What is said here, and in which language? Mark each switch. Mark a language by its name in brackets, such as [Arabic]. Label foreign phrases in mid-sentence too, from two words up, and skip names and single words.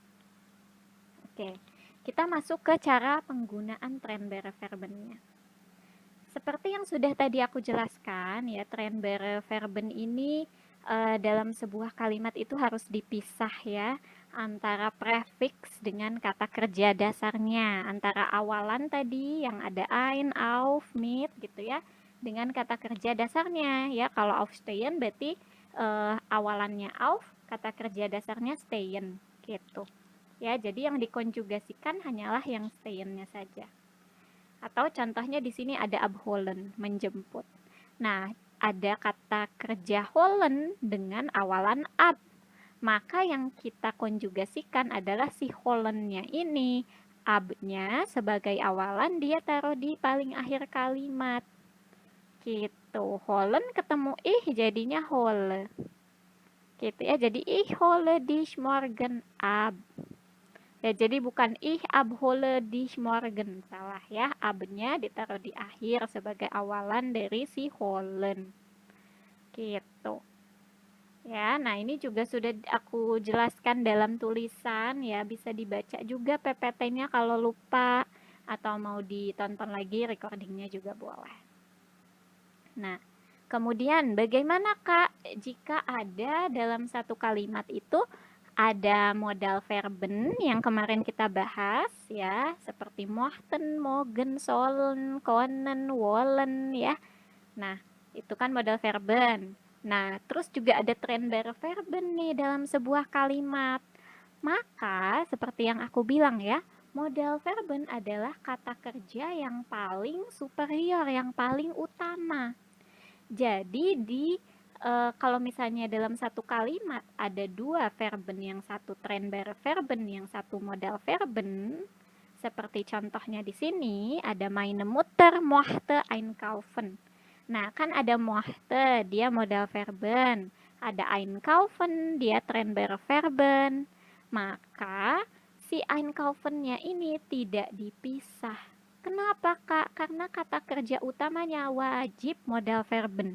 [Indonesian] Oke, kita masuk ke cara penggunaan [German] trennbare Verbennya. [Indonesian] Seperti yang sudah tadi aku jelaskan, ya, [German] trennbare Verben [Indonesian] ini dalam sebuah kalimat itu harus dipisah ya, antara prefiks dengan kata kerja dasarnya, antara awalan tadi yang ada [German] ein, auf, mit [Indonesian] gitu ya, dengan kata kerja dasarnya ya. Kalau aufstehen berarti awalannya auf, kata kerja dasarnya stehen gitu. Ya, jadi yang dikonjugasikan hanyalah yang stehen-nya saja. Atau contohnya di sini ada abholen, menjemput. Nah, ada kata kerja holen dengan awalan ab. Maka yang kita konjugasikan adalah si holennya ini. Abnya sebagai awalan dia taruh di paling akhir kalimat. Gitu. Holen ketemu ih jadinya hole. Gitu ya. [German] Jadi ich hole dich morgen ab. [Indonesian] Ya, jadi bukan [German] ich abhole dich morgen, [Indonesian] salah ya. Abnya ditaruh di akhir sebagai awalan dari si holen. Gitu. Ya, nah ini juga sudah aku jelaskan dalam tulisan ya, bisa dibaca juga PPT-nya kalau lupa atau mau ditonton lagi recordingnya juga boleh. Nah, kemudian bagaimana Kak jika ada dalam satu kalimat itu ada [German] modal verben [Indonesian] yang kemarin kita bahas ya, seperti [German] mochten, mogen, sollen, konnen, wollen [Indonesian] ya. Nah, itu kan [German] modal verben. [Indonesian] Nah, terus juga ada [German] trennbare Verben [Indonesian] nih dalam sebuah kalimat. Maka, seperti yang aku bilang ya, [German] modal verben [Indonesian] adalah kata kerja yang paling superior, yang paling utama. Jadi kalau misalnya dalam satu kalimat ada dua verben, yang satu [German] trennbare Verben, [Indonesian] yang satu [German] modal verben, [Indonesian] seperti contohnya di sini ada [German] meine Mutter mochte einkaufen. [Indonesian] Nah, kan ada mochte, dia [German] modal verben. [Indonesian] Ada einkaufen, dia [German] trennbare Verben. [Indonesian] Maka si einkaufen-nya ini tidak dipisah. Kenapa, Kak? Karena kata kerja utamanya wajib [German] modal verben.